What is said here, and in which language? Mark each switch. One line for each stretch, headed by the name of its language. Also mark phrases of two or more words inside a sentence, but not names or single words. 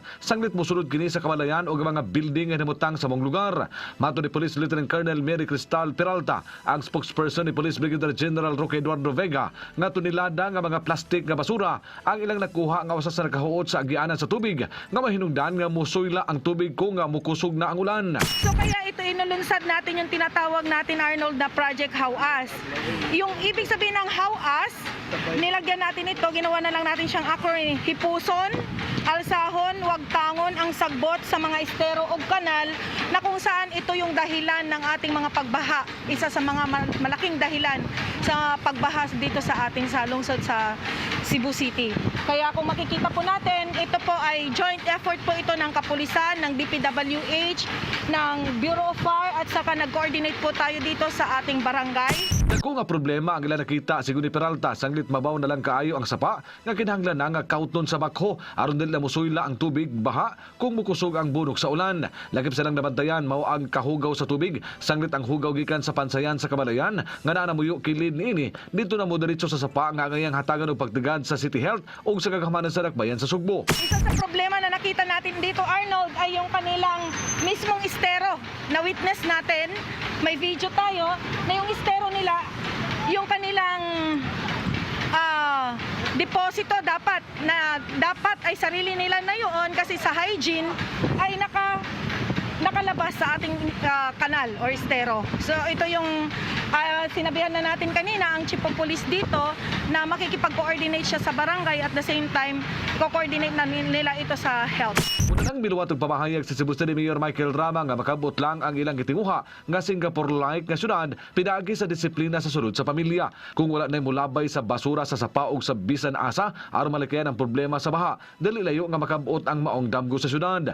Cebuano: Sanglit mosulod kini sa kamalayan o mga building nga nimutang sa mong lugar. Mato ni Police Lieutenant Colonel Mary Cristal Peralta, ang spokesperson ni Police Brigadier General Roque Eduardo Vega, nga tunilada nga mga plastic nga basura ang ilang nakuha nga usa sa nakahuot sa agianan sa tubig nga mahinungdan nga musuyla ang tubig kung nga mukusog na ang ulan.
Filipino: So kaya ito inulunsad natin yung tinatawag natin, Arnold, na Project How-As. Yung ibig sabihin ng How-As, nilagyan natin ito, ginawa na lang natin siyang acronym,
Cebuano: Hipuson, alsahon, wag tangon ang sagbot
Filipino: sa mga estero o kanal na kung saan ito yung dahilan ng ating mga pagbaha. Isa sa mga malaking dahilan sa pagbaha dito sa ating sa lungsod sa Cebu City. Kaya kung makikita po natin, ito po ay
English: joint effort
Filipino: po ito ng Kapulisan, ng DPWH, ng Bureau of Fire at saka nag-coordinate po tayo dito sa ating barangay.
Cebuano: Dako nga problema ang ilang nakita si Guni Peralta sanglit mabaw na lang kaayo ang sapa nga kinahanglan na nga kauton sa bakho aron dili na musuyla ang tubig baha kung mukusog ang bunok sa ulan. Lakip silang nabantayan mao ang kahugaw sa tubig sanglit ang hugaw gikan sa pansayan sa Kabalayan nga naa namuyo kilid niini dito na mo diretso sa sapa nga ngayang hatagan og pagtigad sa City Health o sa kagamanan sa Dakbayan sa Sugbo.
Filipino: Isa sa problema na nakita natin dito, Arnold, ay yung kanilang mismong estero na witness natin. May video tayo na yung estero nila, yung kanilang deposito dapat ay sarili nila na yun kasi sa hygiene ay nakalabas sa ating kanal or estero. So ito yung sinabihan na natin kanina ang
English: chief of police
Filipino: dito na makikipag-coordinate siya sa barangay
English: at the same time
Filipino: co-coordinate na nila ito sa health.
Cebuano: Una nang miluwat og pamahayag sa Cebu City Mayor Michael Rama nga makabot lang ang ilang gitinguha nga Singapore-like nga syudad pinagi sa disiplina sa sulod sa pamilya. Kung wala na mulabay sa basura sa sapa ug sa bisan asa aron malikayan ang problema sa baha, dili layo nga makabot ang maong damgo sa syudad.